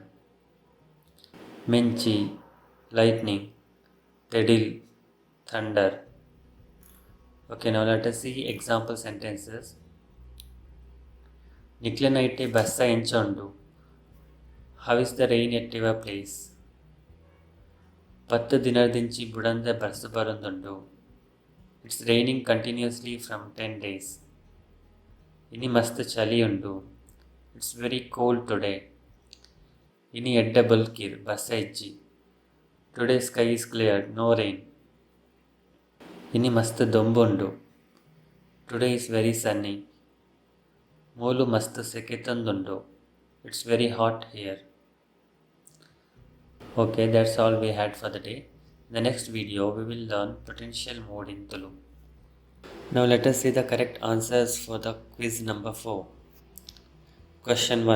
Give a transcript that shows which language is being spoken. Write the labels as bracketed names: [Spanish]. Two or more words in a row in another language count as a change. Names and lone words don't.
[English] Minchi, lightning. Tedil, thunder. Okay, now let us see example sentences. [Tulu] Niklenite bassa enchondu. [English] How is the rain at your place? [Tulu] ಪತ್ತು ದಿನದಿಂಚಿ ಬುಡಂದ ಬರ್ಸು ಬರೊಂದುಂಡು. [English] It's raining continuously from 10 days. [Tulu] ಇನಿ ಮಸ್ತ್ ಚಳಿ ಉಂಡು. [English] It's very cold today. [Tulu] ಇನಿ ಎಡ್ಡ ಬಲ್ಕಿರ್ ಬಸ್ಸ ಇಜ್ಜಿ. [English] Today sky is clear, no rain. [Tulu] ಇನಿ ಮಸ್ತ್ ದೊಂಬುಂಡು. [English] Today is very sunny. [Tulu] ಮೂಲು ಮಸ್ತ್ ಸೆಕೆ ತಂದುಂಡು. [English] It's very hot here. Okay, that's all we had for the day. In the next video, we will learn potential mode in Tulu. Now let us see the correct answers for the quiz number 4. Question 1.